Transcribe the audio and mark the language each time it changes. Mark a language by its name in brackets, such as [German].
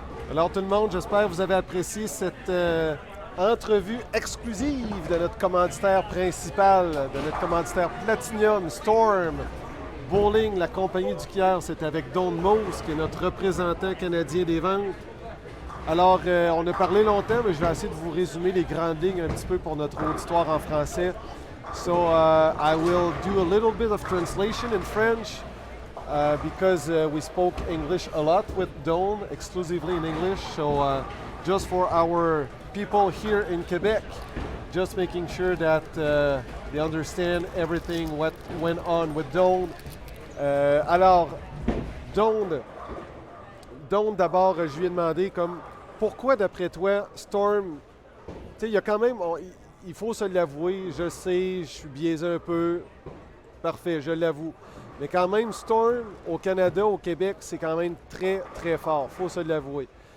[French] Alors tout le monde, j'espère que vous avez apprécié cette entrevue exclusive de notre commanditaire principal, de notre commanditaire Platinum, Storm Bowling, la compagnie du Kier. C'est avec Don Moose, qui est notre représentant canadien des ventes. Alors, on a parlé longtemps, mais je vais essayer de vous résumer les grandes lignes un petit peu pour notre auditoire en français. [English] So, I will do a little bit of translation in French. Because we spoke English a lot with Dawn, exclusively in English. So just for our people here in Quebec, just making sure that they understand everything what went on with Dawn. [French] Alors, Dawn d'abord, je lui ai demandé comme, pourquoi d'après toi, Storm, tu sais, il y a quand même, il faut se l'avouer, je sais, je suis biaisé un peu, parfait, je l'avoue. Mais quand même, Storm, au Canada, au Québec, c'est quand même très, très fort. Il faut se l'avouer.